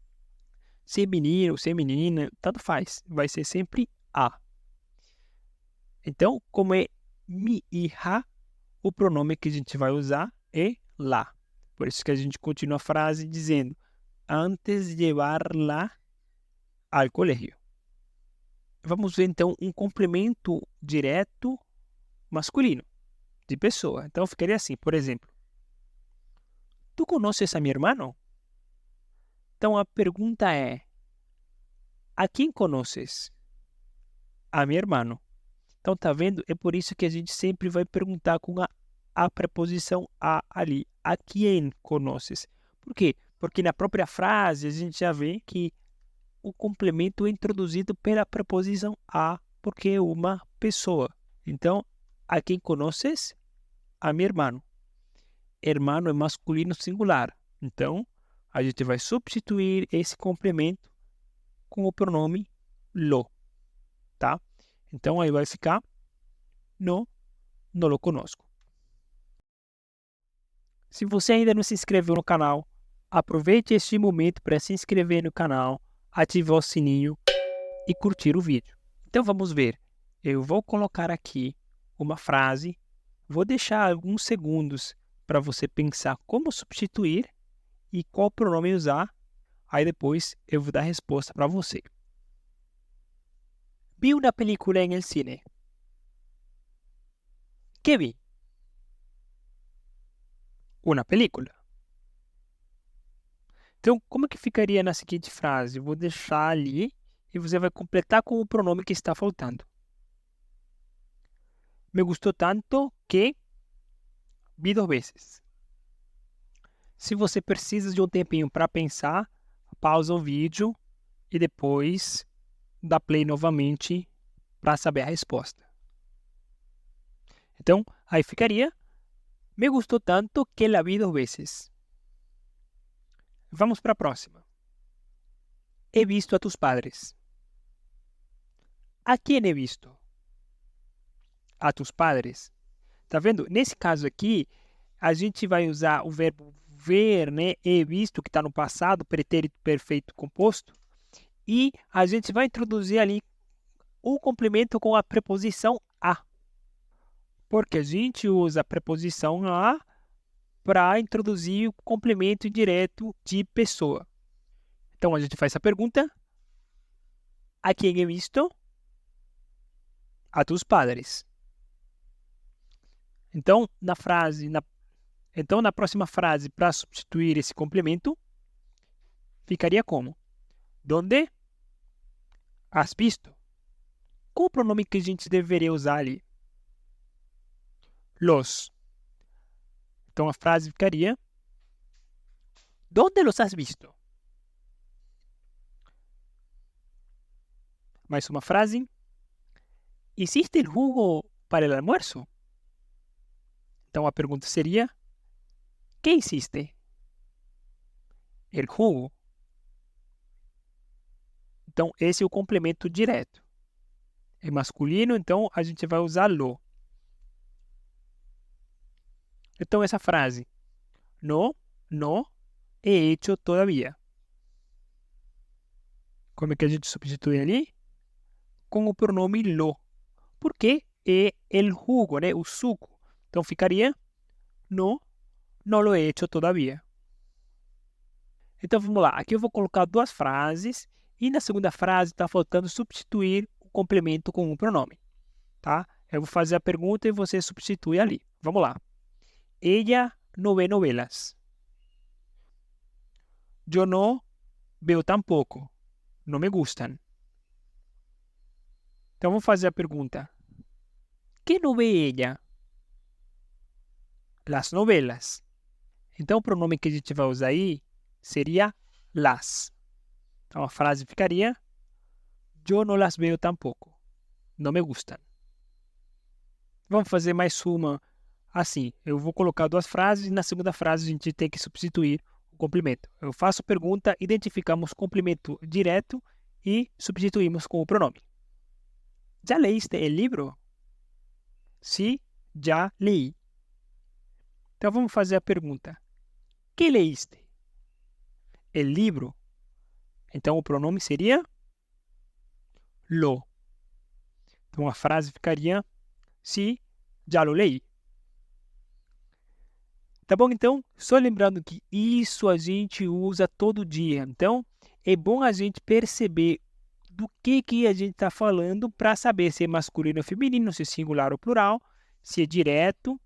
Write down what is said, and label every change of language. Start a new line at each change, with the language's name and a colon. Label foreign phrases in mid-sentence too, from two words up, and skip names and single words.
Portuguese: Ser menino, ser menina, tanto faz, vai ser sempre a. Então, como é
Spanish: mi hija,
Portuguese: o pronome que a gente vai usar é la. Por isso que a gente continua a frase dizendo
Spanish: antes de llevarla al colegio.
Portuguese: Vamos ver então um complemento direto masculino de pessoa. Então ficaria assim, por exemplo,
Spanish: ¿tú conoces a mi hermano?
Portuguese: Então a pergunta é: a quem conoces?
Spanish: A mi hermano.
Portuguese: Então tá vendo? É por isso que a gente sempre vai perguntar com a preposição a ali. A quem conoces? Por quê? Porque na própria frase a gente já vê que o complemento é introduzido pela preposição a, porque é uma pessoa. Então, a quem
Spanish: conoces? A mi hermano.
Portuguese: Hermano é masculino singular. Então, a gente vai substituir esse complemento com o pronome lo, tá? Então, aí vai ficar
Spanish: no lo conozco.
Portuguese: Se você ainda não se inscreveu no canal, aproveite este momento para se inscrever no canal, ativar o sininho e curtir o vídeo. Então vamos ver. Eu vou colocar aqui uma frase, vou deixar alguns segundos para você pensar como substituir e qual pronome usar. Aí depois eu vou dar a resposta para você.
Spanish: Vi una película en el cine. ¿Qué vi? Una película.
Portuguese: Então, como que ficaria na seguinte frase? Eu vou deixar ali e você vai completar com o pronome que está faltando.
Spanish: Me gustou tanto que vi 2 vezes.
Portuguese: Se você precisa de um tempinho para pensar, pausa o vídeo e depois dá play novamente para saber a resposta. Então, aí ficaria:
Spanish: me gustou tanto que la vi 2 vezes.
Portuguese: Vamos para a próxima.
Spanish: He visto a tus padres.
Portuguese: A quem
Spanish: he visto? A tus padres.
Portuguese: Tá vendo? Nesse caso aqui, a gente vai usar o verbo ver, né? He visto, que está no passado, pretérito perfeito composto. E a gente vai introduzir ali o complemento com a preposição a. Porque a gente usa a preposição a para introduzir o complemento direto de pessoa. Então a gente faz essa pergunta: a quem
Spanish: he visto?
Portuguese: A tus padres. Então, na próxima frase, para substituir esse complemento, ficaria como?
Spanish: ¿Dónde has visto?
Portuguese: Qual o pronome que a gente deveria usar ali? Los. Então a frase ficaria:
Spanish: ¿Dónde los has visto?
Portuguese: Mais uma frase:
Spanish: ¿Hiciste el jugo para el almuerzo?
Portuguese: Então a pergunta seria:
Spanish: ¿Qué hiciste? El jugo.
Portuguese: Então esse é o complemento direto. É masculino, então a gente vai usar lo. Então essa frase:
Spanish: no he hecho todavía.
Portuguese: Como é que a gente substitui ali? Com o pronome lo. Porque é
Spanish: el jugo,
Portuguese: né? O suco. Então ficaria:
Spanish: no lo he hecho todavía.
Portuguese: Então vamos lá. Aqui eu vou colocar 2 frases e na segunda frase está faltando substituir o complemento com um pronome, tá? Eu vou fazer a pergunta e você substitui ali. Vamos lá.
Spanish: Ella no ve novelas. Yo no veo tampoco. No me gustan.
Portuguese: Então vamos fazer a pergunta:
Spanish: ¿Qué no ve ella? Las novelas.
Portuguese: Então o pronome que a gente vai usar aí seria las. Então a frase ficaria:
Spanish: yo no las veo tampoco. No me gustan.
Portuguese: Vamos fazer mais uma assim. Eu vou colocar 2 frases e na segunda frase a gente tem que substituir o complemento. Eu faço pergunta, identificamos complemento direto e substituímos com o pronome.
Spanish: ¿Ya leíste el libro? Sí, ya leí.
Portuguese: Então vamos fazer a pergunta:
Spanish: ¿Qué leíste? El libro.
Portuguese: Então o pronome seria lo. Então, a frase ficaria:
Italian: Sì, già lo leí.
Portuguese: Tá bom? Então, só lembrando que isso a gente usa todo dia. Então, é bom a gente perceber do que a gente está falando para saber se é masculino ou feminino, se é singular ou plural, se é direto.